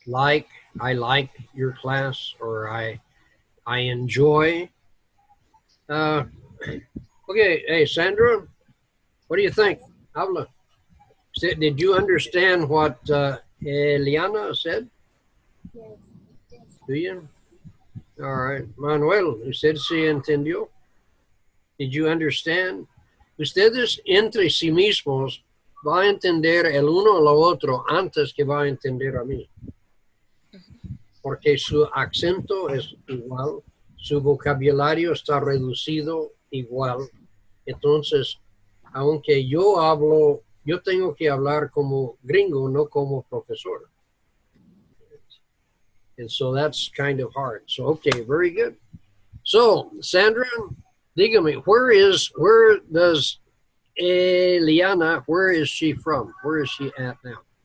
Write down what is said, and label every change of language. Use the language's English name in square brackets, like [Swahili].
[English] Like, I like your class, or I enjoy. Okay, hey Sandra, what do you think? Habla. Did you understand what Eliana said? Yes. Do you? All right. [Spanish] Manuel, ¿usted sí entendió? [English] Did you understand? [Spanish] Ustedes entre sí mismos va a entender el uno al otro antes que va a entender a mí. Porque su acento es igual, su vocabulario está reducido igual. Entonces, aunque yo hablo, yo tengo que hablar como gringo, no como profesor. [English] And so that's kind of hard. So, okay, very good. So, Sandra, dígame, where does Eliana, where is she from? Where is she at now?